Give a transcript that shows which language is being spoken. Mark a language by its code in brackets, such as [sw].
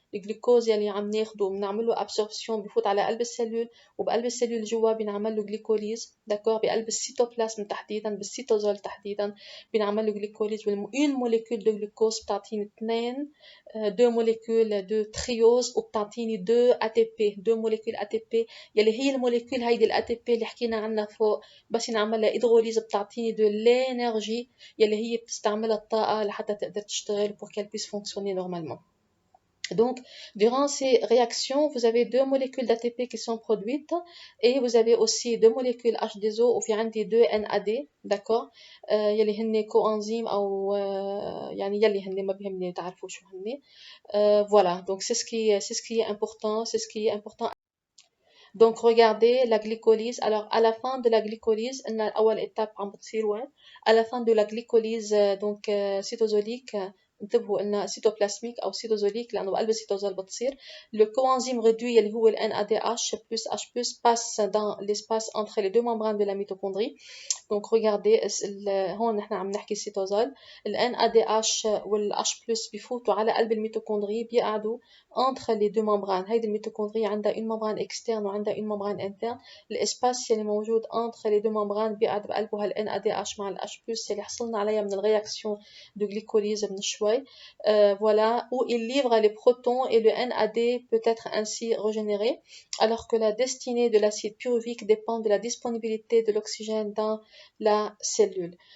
[ar] الجلوكوز يلي عم ناخده بنعمل له ابسوربسيون بفوت على قلب السلول، وبقلب السلول جوا بنعمل له جليكوليز، داكور، بقلب السيتوبلازم تحديدا بالسيتوزول تحديدا بنعمل له جليكوليز، اون موليكول دو جلوكوز بتعطيني اثنين دو موليكول دو تريوز وبتعطيني دو اي تي بي، دو موليكول اي تي بي يلي هي الموليكول هيدي الاي تي بي اللي حكينا عنها فوق، بس نعمل لها هيدروليز بتعطيني دو لينرجي يلي هي بتستعملها الطاقة لحتى تقدر تشتغل [fr] pour qu'elle puisse fonctionner normalement. Donc, durant ces réactions, vous avez deux molécules d'ATP qui sont produites et vous avez aussi deux molécules H2O ou في deux NAD, d'accord, [ar] يلي هن [fr] coenzymes [ar] أو يعني يلي هن ما بيهمني تعرفوا شو هن. [fr] Voilà, donc c'est ce qui est important, c'est ce qui est important. Donc regardez la glycolyse. Alors à la fin de la glycolyse, on a أول étape [ar] عم بتصير وين؟ [fr] À la fin de la glycolyse donc cytosolique [ar] انتبهوا قلنا [fr] cytoplasmique أو cytosolique [ar] لأنه بقلب السيتوزول بتصير. [fr] Le coenzyme réduit اللي هو ال NADH plus H+ passe dans l'espace entre les deux membranes de la mitochondrie. Donc regardez [ar] هون نحن عم نحكي السيتوزول. ال NADH وال H+ بفوتوا على قلب الميتوكوندري بيقعدوا [fr] entre les deux membranes. [ar] هيدي الميتوكوندري عندها [fr] une membrane externe [ar] وعندها [fr] une membrane interne. [ar] الاسباس اللي موجود [fr] entre les deux membranes [ar] بيقعد بقلبه هال NADH مع ال H+ اللي حصلنا عليها من الرياكسيون [fr] de glycolyse [ar] من شوي. [fr] Voilà, où il livre les protons et le NAD peut être ainsi régénéré, alors que la destinée de l'acide pyruvique dépend de la disponibilité de l'oxygène dans la cellule.